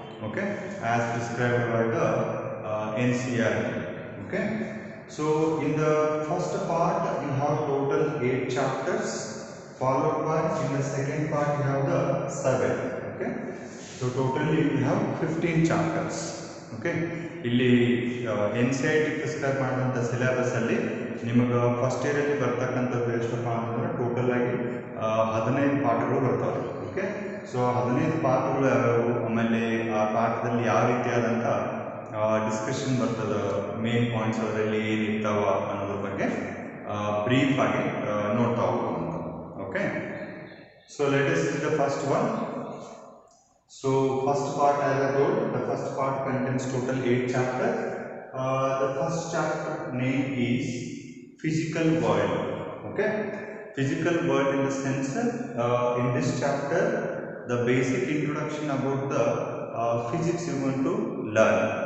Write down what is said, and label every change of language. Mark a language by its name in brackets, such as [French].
[English] Okay, as prescribed by the NCERT. Okay, so in the first part you have total 8 chapters, followed by in the second part you have the 7. Okay, so totally you have 15 chapters. [Kannada] Okay, ಇಲ್ಲಿ N C I T prescribe ಮಾಡಿದಂಥ syllabus ಅಲ್ಲಿ ನಿಮಗೆ first ಇಯರಲ್ಲಿ ಬರ್ತಕ್ಕಂಥದ್ದು ಎಷ್ಟಪ್ಪ ಅಂತಂದ್ರೆ total ಆಗಿ 15 ಪಾಠಗಳು ಬರ್ತಾವೆ. ಓಕೆ, ಸೊ 15 ಪಾಠಗಳು ಯಾವ್ಯಾವು, ಆಮೇಲೆ ಆ ಪಾಠದಲ್ಲಿ ಯಾವ ರೀತಿಯಾದಂಥ ಡಿಸ್ಕಷನ್ ಬರ್ತದೆ, ಮೇನ್ ಪಾಯಿಂಟ್ಸ್ ಅದರಲ್ಲಿ ಏನಿರ್ತಾವ ಅನ್ನೋದ್ರ ಬಗ್ಗೆ ಬ್ರೀಫ್ ಆಗಿ ನೋಡ್ತಾ ಹೋಗೋದು. [English] Okay, so let us see the first one. So first part, as I told, the first part contains total 8 chapters. The first chapter name is physical world. Okay, physical world in the sense in this chapter the basic introduction about the physics you want to learn.